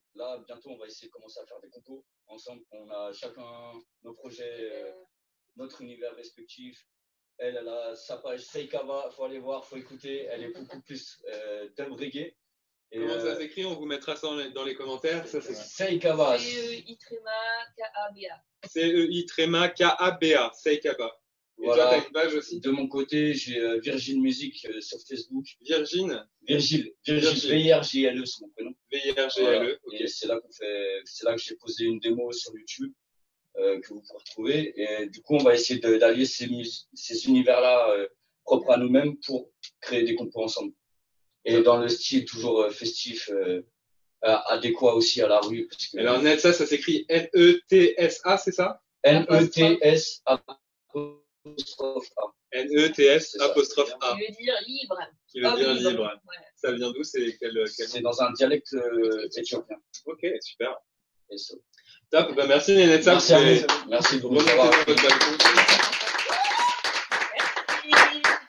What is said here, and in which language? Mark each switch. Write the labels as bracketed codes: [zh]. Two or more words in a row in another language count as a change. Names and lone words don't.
[fr] Là, bientôt, on va essayer de commencer à faire des compos ensemble. On a chacun nos projets, notre univers respectif. Elle a sa page Seikaba, il faut aller voir, il faut écouter. Elle est beaucoup plus [en] dub reggae. [fr] Comment ça s'écrit? On vous mettra ça dans les commentaires. Ça, Seikaba. C-E-I-K-A-B-A. C-E-I-K-A-B-A. Seikaba. Et Voilà. toi, tu as une page aussi? De mon côté, j'ai Virgin Music sur Facebook. Virgile, V-I-R-J-L-E, c'est mon prénom. V-I-R-G-L-E. Voilà. Okay. Et c'est là que j'ai posé une démo sur YouTube que vous pourrez retrouver. Et du coup, on va essayer d'allier ces univers-là propres à nous-mêmes pour créer des compos ensemble. Et dans le style toujours festif, adéquat aussi à la rue. Parce que Alors, Netsa, ça s'écrit N-E-T-S-A, c'est ça? N-E-T-S-A. N-E-T-S apostrophe A. Qui veut dire libre. Qui veut dire libre. Voilà. Ça vient d'où? C'est C'est dans un dialecte éthiopien. Ok, super. Et ça. Top, bah merci Netsa. Merci à vous. Merci de nous remonter avoir. dans votre balcon. Merci.